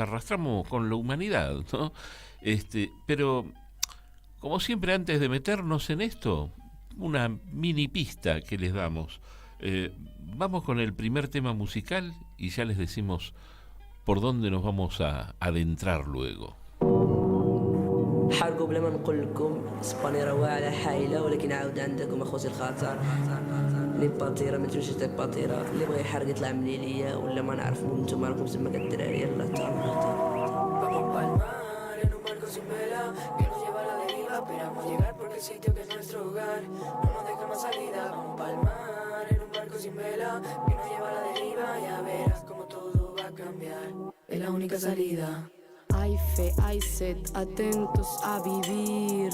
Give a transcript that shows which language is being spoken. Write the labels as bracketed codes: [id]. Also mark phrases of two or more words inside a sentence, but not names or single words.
[es] Que los arrastramos con la humanidad, ¿no? Pero como siempre, antes de meternos en esto, una mini pista que les damos. Vamos con el primer tema musical y ya les decimos por dónde nos vamos a adentrar luego. [ar] حارقوا بلا ما نقول لكم اسبانيا راه واعره حايله ولكن عاود عندكم اخوتي الخاطر لي باتيرا ما تمشيش تاك باتيرا اللي بغى يحرق يطلع من ليليا ولا ما نعرف من نتوما راكم تما كالدراري يلا تعالوا [es] Es la única salida. Hay fe, hay sed, atentos a vivir.